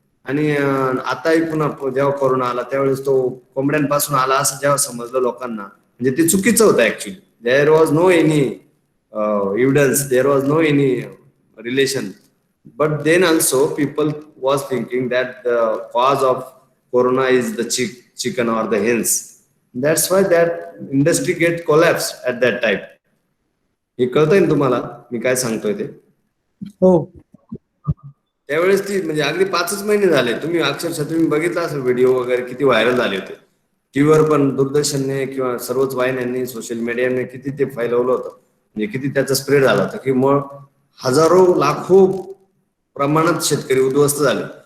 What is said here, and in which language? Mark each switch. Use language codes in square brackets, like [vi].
[mr] आणि आताही पुन्हा जेव्हा कोरोना आला त्यावेळेस तो कोंबड्यांपासून आला असं जेव्हा समजलं लोकांना, म्हणजे ते चुकीचं होतं actually. [en] There was no any evidence, there was no any relation, but then also people was thinking that the cause of corona is the chicken or the hens. That's why that industry get collapsed at that time. [mr] हे कळतंय ना तुम्हाला मी काय सांगतोय ते? हो. त्यावेळेस ती म्हणजे अगदी 5च महिने झाले, तुम्ही अक्षरशः तुम्ही बघितला असेल व्हिडिओ वगैरे किती व्हायरल झाले होते. टीव्हीवर पण, दूरदर्शनने किंवा सर्वच वाहिन्यांनी, सोशल मीडियाने किती ते फैलवलं होतं, म्हणजे किती त्याचा स्प्रेड झाला होता की मग हजारो लाखो प्रमाणात शेतकरी उद्ध्वस्त झाले.